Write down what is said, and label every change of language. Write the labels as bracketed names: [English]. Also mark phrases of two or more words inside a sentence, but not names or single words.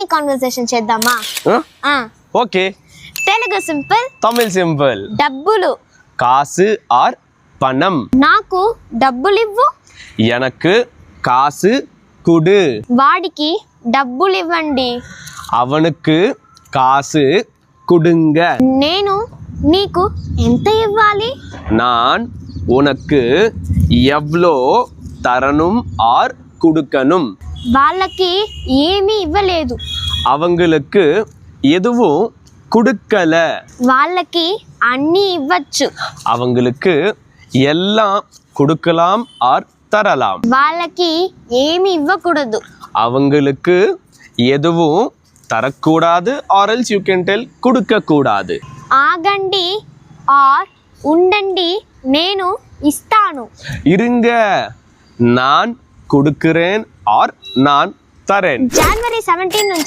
[Telugu] ని కాన్వర్సేషన్ చేద్దామా? ఓకే. తెలుగు సింపుల్, తమిళ్ సింపుల్. డబ్బులు. [Tamil] காசு ஆர் பணம். [Telugu] నాకు డబ్బులు ఇవ్వు. [Tamil] எனக்கு காசு குடு. [Telugu] వాడికి డబ్బులు ఇవ్వండి. [Tamil] அவனுக்கு காசு குடுங்க. [Telugu] నేను నీకు ఎంత ఇవ్వాలి? [Tamil] நான் உனக்கு எவ்வளோ தரணும் ஆர் குடுக்கணும். [Telugu] వాళ్ళకి ఏమీ ఇవ్వలేదు. [Tamil] அவங்களுக்கு எதுவும் குடுக்கல. [Telugu] వాళ్ళకి అన్నీ ఇవ్వచ్చు. [Tamil] அவங்களுக்கு எல்லாம் கொடுக்கலாம் ஆர் தரலாம். [Telugu] వాళ్ళకి ఏమీ ఇవ్వకూడదు. [Tamil] அவங்களுக்கு எதுவும் தரக்கூடாது [English] or else you can tell [Tamil] கொடுக்க கூடாது. [Telugu] ఆగండి ఆర్ ఉండండి, నేను ఇస్తాను. [Tamil] இருங்க, நான் கொடுக்கிறேன் ஆர் நான் தரேன். [Telugu] జనవరి 17 నుంచి